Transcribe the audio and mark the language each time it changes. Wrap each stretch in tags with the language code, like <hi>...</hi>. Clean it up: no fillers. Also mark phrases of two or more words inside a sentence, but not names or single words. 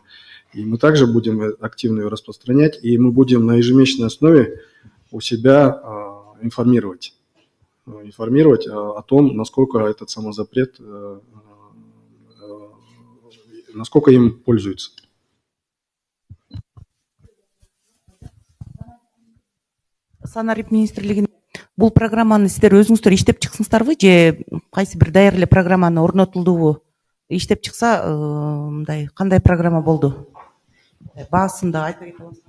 <ru>И мы также будем активно ее распространять, и мы будем на ежемесячной основе у себя информировать о том, насколько этот самозапрет, насколько им пользуются.</ru> <ky>Санарип министрлигин бул программаны сиздер өзүңүздөр иштеп чыксыңыздарбы же кайсы бир даярдуу эле программаны орнотулдубу? Иштеп чыкса мындай кандай программа болду? Баасын да айта кете аласызбы?</ky>